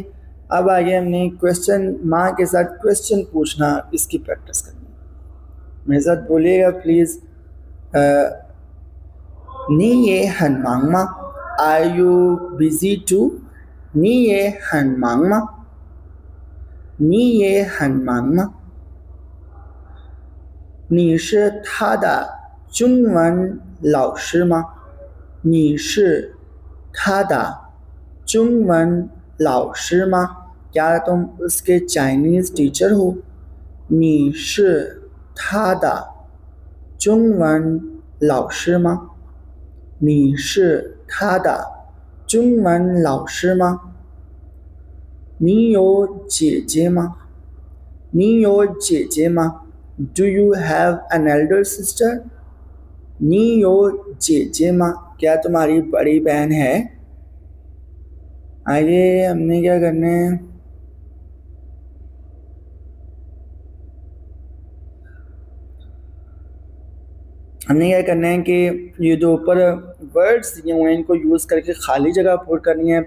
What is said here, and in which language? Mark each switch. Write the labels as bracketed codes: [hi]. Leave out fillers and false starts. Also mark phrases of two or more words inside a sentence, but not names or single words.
[ur] اب آگے ہم نے کوئسچن، ماں کے ساتھ کوئسچن پوچھنا، اس کی پریکٹس کرنی ہے. میرے ساتھ بولیے گا پلیز. [zh] 你也很忙吗, [en] are you busy too. [zh] 你也很忙吗，你也很忙吗. 你是他的中文老师吗？你是他的中文老师吗？ [ur] کیا تم اس کے [en] Chinese teacher [ur] ہو? [zh] 你是他的中文老师吗？你是他的中文老师吗？你有姐姐吗？你有姐姐吗？ [en] Do you have an elder sister? [zh] 你有姐姐吗? [ur] کیا تمہاری بڑی بہن ہے؟ آگے ہم نے کیا کرنا ہے، ہم نے کیا کرنا ہے کہ یہ جو اوپر ورڈز دیے ہوئے ہیں ان کو یوز کر کے خالی جگہ پُر کرنی ہے.